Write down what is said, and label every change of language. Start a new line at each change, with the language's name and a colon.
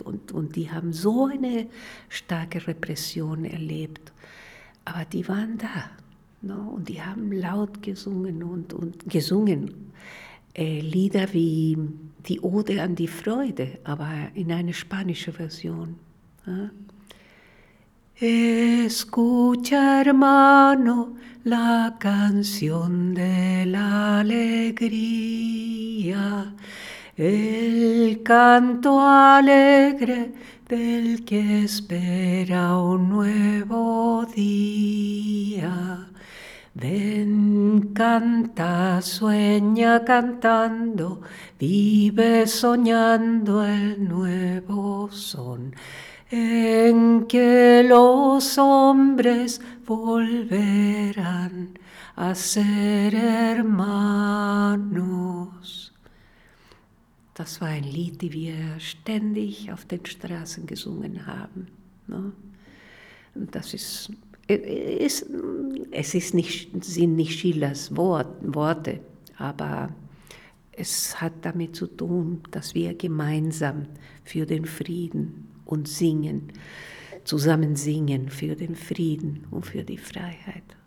German: Und die haben so eine starke Repression erlebt. Aber die waren da. No? Und die haben laut gesungen und gesungen. Lieder wie die Ode an die Freude, aber in eine spanische Version. Ja?
Spanish: Escucha, hermano, la canción de la alegría, el canto alegre del que espera un nuevo día. Ven, canta, sueña cantando, vive soñando el nuevo son. En que los hombres volverán a ser hermanos.
German: Das war ein Lied, die wir ständig auf den Straßen gesungen haben. Ne? Und das sind nicht Schillers Worte, aber es hat damit zu tun, dass wir gemeinsam für den Frieden und singen, zusammen singen für den Frieden und für die Freiheit.